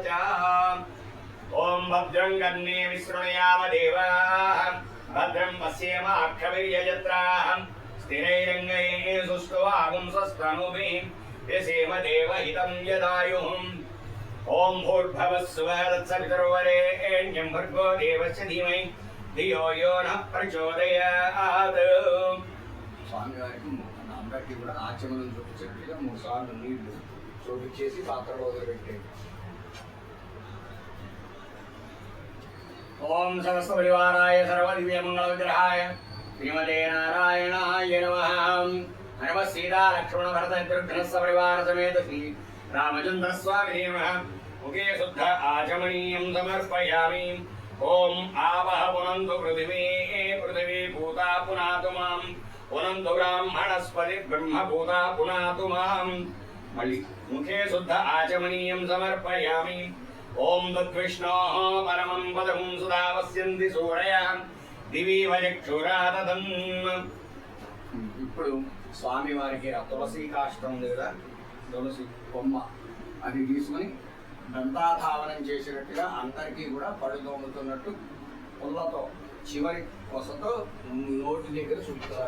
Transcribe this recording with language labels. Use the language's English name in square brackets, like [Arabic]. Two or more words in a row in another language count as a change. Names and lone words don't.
[Sanskrit] ॐ भद्रं कर्णे विशृणुयाम देवाः भद्रं पश्येमाक्षवीर्यजत्राः स्थिरैरङ्गैः सुष्ठुवागुंसस्तनूभिः व्यसेम देवहितं यदायुः। ओम भूर्भुवः स्वः तत्सवितुर्वरेण्यं भर्गो देवस्य धीमहि धियो यो नः प्रचोदयात्। [Telugu] స్వామివారికి అందరికీ కూడా ఆచమనం చూపించేట్టుగా 3 సార్లు నీళ్లు చూపించేసి పాత్రలో వదిలిపెట్టేది. [Sanskrit] ఓం సమస్త పరివారాయ సర్వదివ్యమంగళ విగ్రహాయ శ్రీమతే నారాయణాయ నమః. నమః సీతా లక్ష్మణ భరత శత్రుఘ్న పరివార సమేత శ్రీ రామచంద్ర స్వామి నమః. मुखे शुद्ध आचमनीयं समर्पयामि। ओम आवह पुनन्तु पृथिवी पृथिवी भूता पुनातु मां पुनन्तु ब्राह्मणस्पति ब्रह्म भूता पुनातु मां। मल्लि मुखे शुद्ध आचमनीयं समर्पयामि। ओम तद्विष्णोः परमं पदं सुधा पश्यन्ति सूरयः दिवि वचक्षुराददन्। [Telugu] ఇప్పుడు స్వామి వారికి తులసి కాష్టం లేదా తులసి కొమ్మ అది తీసుకొని దంతాధావనం చేసినట్టుగా అందరికీ కూడా పళ్ళు తోముతున్నట్టు పుల్లతో చివరి కొసతో నోటి దగ్గర చుట్టుతారు.